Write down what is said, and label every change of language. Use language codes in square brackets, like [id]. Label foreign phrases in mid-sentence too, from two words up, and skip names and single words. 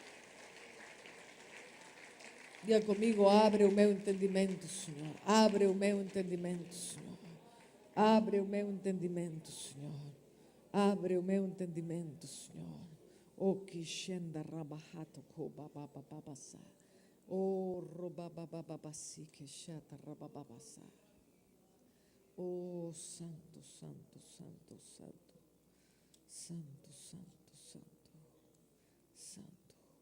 [pt] Diga comigo, abre o meu entendimento, Senhor, abre o meu entendimento, Senhor, abre o meu entendimento, Senhor, abre o meu entendimento, Senhor. O que shenda rabahato ko baba baba sa. Oh, robabababasi que chata rabababasa. Oh, santo, santo, santo, santo. Santo, santo, santo. Santo.